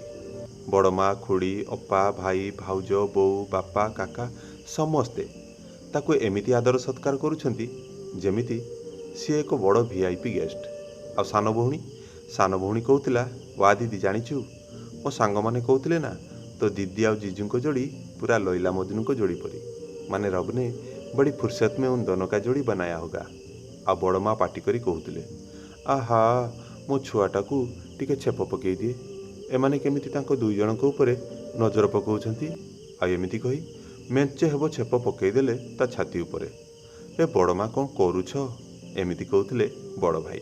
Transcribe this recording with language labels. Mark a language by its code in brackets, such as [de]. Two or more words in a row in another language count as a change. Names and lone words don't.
[or] ବଡ଼ ମା, ଖୁଡ଼ି, ଅପା, ଭାଇ, ଭାଉଜ, ବୋଉ, ବାପା, କାକା ସମସ୍ତେ ତାକୁ ଏମିତି ଆଦର ସତ୍କାର କରୁଛନ୍ତି ଯେମିତି ସିଏ ଏକ ବଡ଼ [en] VIP guest. [or] ଆଉ ସାନ ଭଉଣୀ କହୁଥିଲା, ୱା ଦିଦି ଜାଣିଛୁ, ମୋ ସାଙ୍ଗମାନେ କହୁଥିଲେ ନା ତୋ ଦିଦି ଆଉ ଜିଜୁଙ୍କ ଯୋଡ଼ି ପୁରା ଲୈଲା ମଜନୁଙ୍କ ଯୋଡ଼ି ପରି, ମାନେ [hi] ରବ ने बड़ी फुर्सत में उन दोनों का जोड़ी बनाया होगा। [or] ଆଉ ବଡ଼ ମା ପାଟି କରି କହୁଥିଲେ, ଆହା ମୋ ଛୁଆଟାକୁ ଟିକେ ଛେପ ପକେଇ ଦିଏ, ଏମାନେ କେମିତି ତାଙ୍କ ଦୁଇ ଜଣଙ୍କ ଉପରେ ନଜର ପକାଉଛନ୍ତି। ଆଉ ଏମିତି କହି ମେଞ୍ଚେ ହେବ ଛେପ ପକେଇଦେଲେ ତା ଛାତି ଉପରେ। ଏ ବଡ଼ ମା କ'ଣ କରୁଛ, ଏମିତି କହୁଥିଲେ ବଡ଼ ଭାଇ।